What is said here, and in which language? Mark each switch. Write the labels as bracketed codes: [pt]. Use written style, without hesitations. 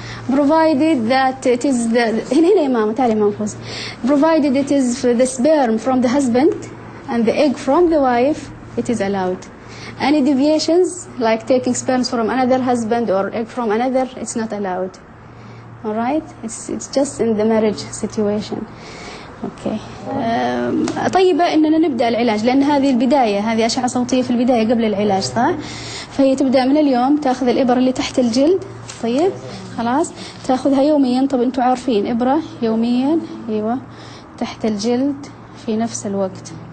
[en] Provided that it is [ar] هنا يا ماما تعالي ماما فوزي. [en] Provided it is the sperm from the husband and the egg from the wife, it is allowed. Any deviations like taking sperms from another husband or egg from another, it's not allowed. All right? It's just in the marriage situation. [ar] اوكي. طيبة اننا نبدا العلاج لان هذه البدايه، هذه اشعه صوتيه في البدايه قبل العلاج صح؟ فهي تبدا من اليوم تاخذ الابر اللي تحت الجلد. طيب خلاص تاخذها يوميا. طب انتم عارفين ابره يوميا ايوه تحت الجلد في نفس الوقت.